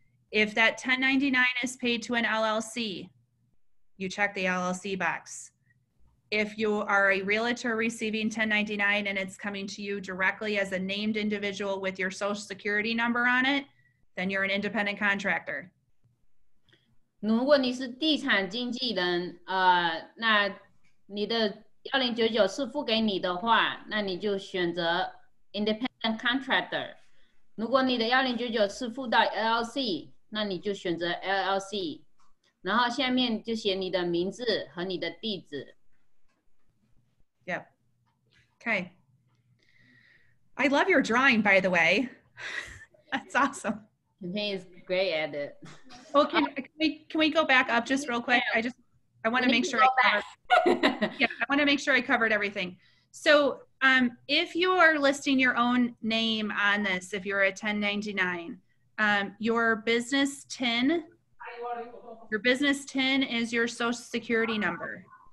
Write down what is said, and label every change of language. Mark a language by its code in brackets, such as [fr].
[en] If that 1099 is paid to an LLC, you check the LLC box. If you are a realtor receiving 1099 and it's coming to you directly as a named individual with your social security number on it, then you're an independent contractor. [zh] 如果你是地产经纪人，那你的1099是付给你的话，那你就选择 independent contractor。如果你的1099是付到 LLC， 那你就选择 LLC。然后下面就写你的名字和你的地址。 [en] Yep. Okay. I love your drawing, by the way. That's awesome. He is great at it. Oh, can we go back up just real quick? I want to make sure I want to make sure I covered everything. So if you are listing your own name on this, if you're a 1099, your business TIN is your social security number.